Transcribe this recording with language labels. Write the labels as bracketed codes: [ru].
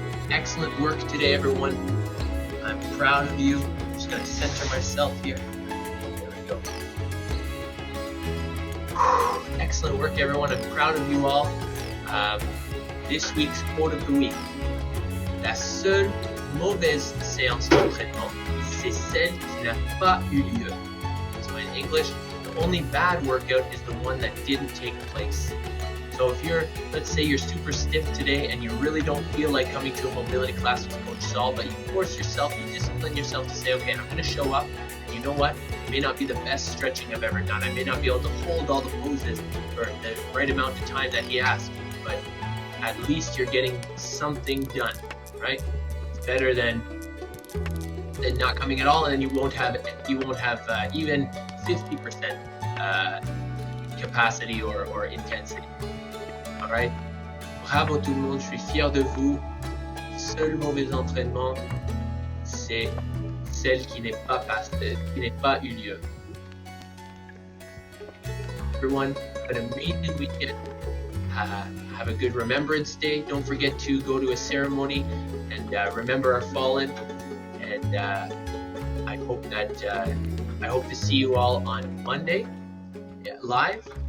[en] Excellent work today, everyone. I'm proud of you. I'm just going to center myself here. There we go. Excellent work, everyone. I'm proud of you all. This week's quote of the week. [fr] La seule mauvaise séance d'entraînement, c'est celle qui n'a pas eu lieu. [en] So in English, the only bad workout is the one that didn't take place. So if you're, let's say you're super stiff today and you really don't feel like coming to a mobility class with Coach Saul, but you force yourself, you discipline yourself to say, okay, I'm going to show up, and you know what? It may not be the best stretching I've ever done. I may not be able to hold all the poses for the right amount of time that he asked, but at least you're getting something done, right? It's better than not coming at all, and then you won't have even 50% capacity or intensity. Alright? [fr] Bravo tout le monde, je suis fier de vous. Seul mauvais entraînement, c'est celle qui n'est pas eu lieu. [en] Everyone, have an amazing weekend. Have a good Remembrance Day. Don't forget to go to a ceremony and remember our fallen. And I hope to see you all on Monday live.